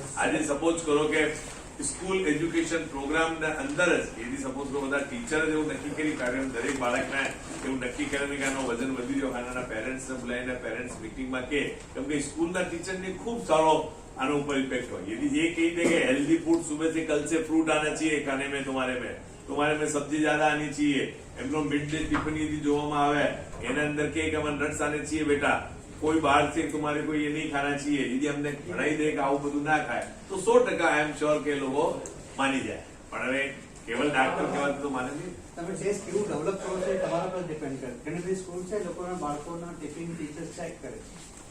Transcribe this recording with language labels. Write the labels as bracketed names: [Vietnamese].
[Gujarati] આજે સપોઝ કરો કે સ્કૂલ એજ્યુકેશન પ્રોગ્રામના અંદર જ એની સપોઝ કરો બધા ટીચર એવું નક્કી કરી કાઢ્યું, દરેક બાળકને એવું નક્કી કરીને કે આનો વજન વધી ગયો, આના પેરેન્ટ્સને બોલાવીને પેરેન્ટ્સ મિટિંગમાં કે, કેમ કે સ્કૂલના ટીચરને ખૂબ સારો આનો ઉપર ઇફેક્ટ હોય. [Hindi] यदि ये कही दे कि हेल्दी फूड सुबह से कल से फ्रूट आना चाहिए खाने में, तुम्हारे में सब्जी ज्यादा आनी चाहिए. [Gujarati] એમનો મિડ ડે ટિફિન यदि જોવામાં આવે એના અંદર કે [Hindi] હमें नट्स आने चाहिए बेटा, कोई बाहर से तुम्हारे को ये नहीं खाना चाहिए, यदि हमने [Gujarati] ભણાઈ દે કે આવું બધું ના ખાય તો 100% [English] I am sure [Gujarati] કે લોકો માની જાય. પણ હવે કેવલ ડાક્ટર કહેવાય તો માને નહીં. તમે જે સ્કિલ ડેવલપ કરો છો એ તમારા પર ડિપેન્ડ કરે. ઘણી બધી સ્કૂલ છે લોકોના બાળકોના ટિફિન ટીચર્સ ચેક કરે છે.